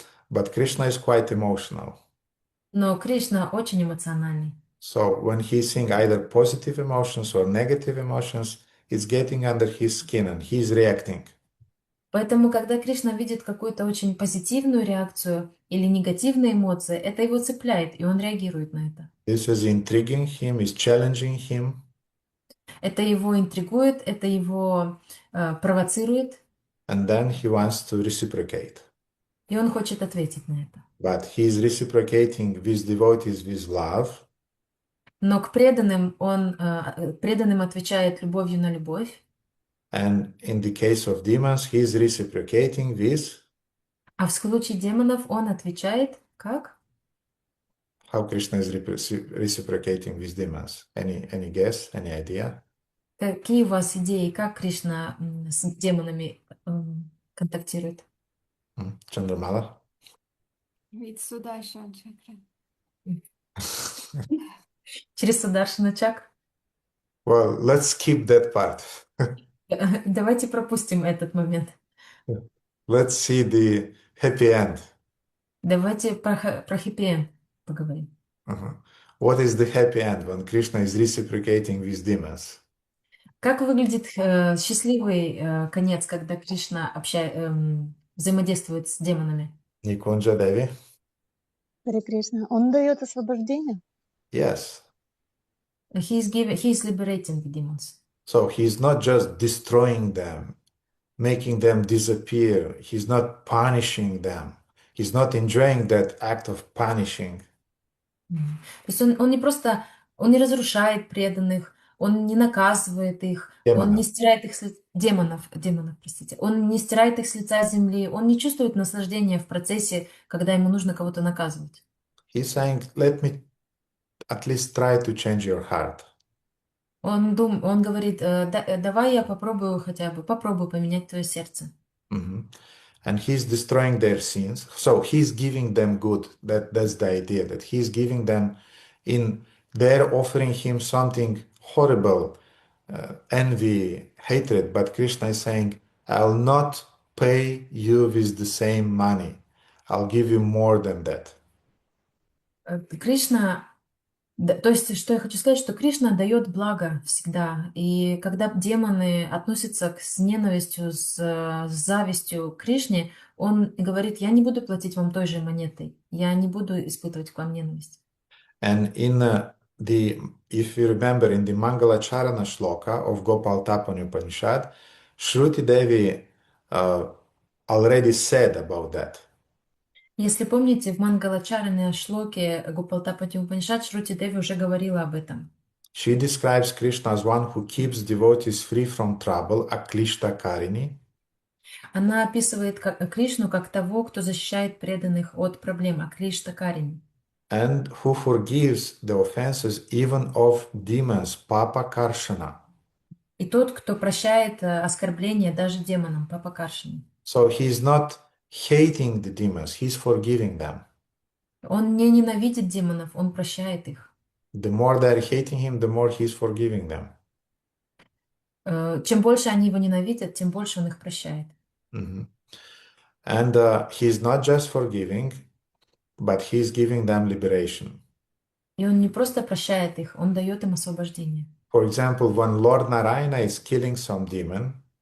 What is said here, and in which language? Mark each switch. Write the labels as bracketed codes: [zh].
[en] But Krishna is quite emotional. [ru] Но Кришна очень эмоциональный. [en] So when he's seeing either positive emotions or negative emotions, it's getting under his skin and he's reacting. [ru] Поэтому, когда Кришна видит какую-то очень позитивную реакцию или негативные эмоции, это его цепляет, и он реагирует на это. [en] This is intriguing him, is challenging him, [ru] Это его интригует, это его провоцирует, [en] and then he wants to reciprocate. [ru] и он хочет ответить на это. [en] But he's reciprocating with devotees with love, [ru] Но к преданным он преданным отвечает любовью на любовь, [en] and in the case of demons, he's reciprocating with [ru] а в случае демонов он отвечает как? [en] how Krishna is reciprocating with demons. Any guess, any idea? [ru] Какие у вас идеи, как Кришна с демонами контактирует? [en] Chandramala? [ru] Ведь Сударшана чакра. Через Сударшана чакру? [en] Well, let's skip that part. [ru] Давайте пропустим этот момент. [en] Let's see the happy end. [ru] Давайте про хэппи-энд поговорим. Uh-huh. [en] What is the happy end when Krishna is reciprocating with demons? [ru] Как выглядит счастливый конец, когда Кришна взаимодействует с демонами? [en] Nikunja Devi? [ru] Харе Кришна. Он дает освобождение. [en] Yes. He is liberating the demons. So he's not just destroying them, making them disappear. He's not punishing them. He's not enjoying that act of punishing. [ru] То есть он не просто, он не разрушает преданных, он не наказывает их, он не стирает их с демонов, простите, он не стирает их с лица земли, он не чувствует наслаждения в процессе, когда ему нужно кого-то наказывать. [en] He's saying, let me at least try to change your heart. [ru] Он говорит, давай я попробую попробую поменять твое сердце. Mhm. [en] And he's destroying their sins. So he's giving them good. That's the idea, that he's giving them they're offering him something horrible, envy, hatred. But Krishna is saying, I'll not pay you with the same money. I'll give you more than that. [ru] Кришна, то есть, что я хочу сказать, что Кришна дает благо всегда. И когда демоны относятся с ненавистью, с завистью к Кришне, он говорит, я не буду платить вам той же монетой, я не буду испытывать к вам ненависть. [en] And if you remember, in the Mangalacharana Shloka of Gopalatapani Upanishad, Shruti Devi already said about that. [ru] Если помните, в Мангалачаране Шлоке Гопалатапани Упанишад Шрути Деви уже говорила об этом. [en] She describes Krishna as one who keeps devotees free from trouble, Aklishta Karini. [ru] Она описывает Кришну как того, кто защищает преданных от проблем, Аклишта Карини. [en] And who forgives the offenses even of demons, Papa Karshana. [ru] И тот, кто прощает оскорбления даже демонам, Папа Каршини. [en] So he's not hating the demons, he's forgiving them. [ru] Он не ненавидит демонов, он прощает их. [en] The more they're hating him, the more he's forgiving them. [ru] Чем больше они его ненавидят, тем больше он их прощает. Mm-hmm. [en] And he's not just forgiving, but he's giving them liberation. [ru] И он не просто прощает их, он дает им освобождение. [en] For example, when Lord Narayana is killing some demon,